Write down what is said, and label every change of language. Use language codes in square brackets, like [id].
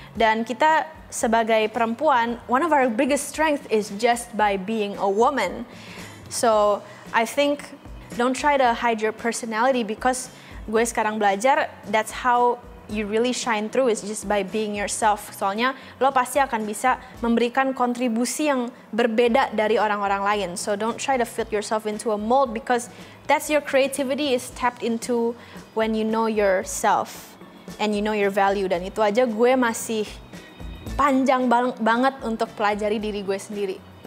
[en] Dan kita sebagai perempuan, one of our biggest strength is just by being a woman. So I think don't try to hide your personality, because gue sekarang belajar that's how you really shine through, is just by being yourself. [id] Soalnya lo pasti akan bisa memberikan kontribusi yang berbeda dari orang-orang lain. [en] So don't try to fit yourself into a mold, because that's your creativity is tapped into when you know yourself and you know your value. [id] Dan itu aja gue masih panjang banget untuk pelajari diri gue sendiri.